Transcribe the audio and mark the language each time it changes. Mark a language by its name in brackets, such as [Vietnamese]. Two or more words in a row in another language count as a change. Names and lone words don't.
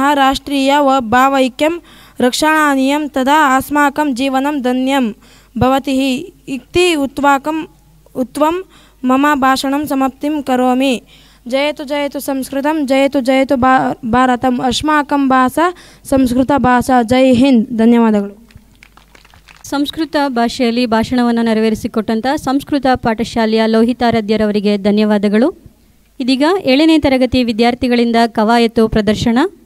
[Sanskrit] राष्ट्रीय भावैक्यं रक्षणीयं. तदा अस्माकं जीवनं धन्यं भवति इति उक्त्वा मम भाषणं समाप्तिं करोमि. जयतु जयतु संस्कृतं, जयतु जयतु भारतम्. अस्माकं भाषा संस्कृत भाषा. जय हिंद. [Kannada] ಧನ್ಯವಾದಗಳು. ಸಂಸ್ಕೃತ ಭಾಷೆಯಲ್ಲಿ ಭಾಷಣವನ್ನು ನೆರವೇರಿಸಿಕೊಟ್ಟಂಥ ಸಂಸ್ಕೃತ ಪಾಠಶಾಲೆಯ ಲೋಹಿತಾರಾಧ್ಯರವರಿಗೆ ಧನ್ಯವಾದಗಳು. ಇದೀಗ 7ನೇ ತರಗತಿ ವಿದ್ಯಾರ್ಥಿಗಳಿಂದ ಕವಾಯತು ಪ್ರದರ್ಶನ.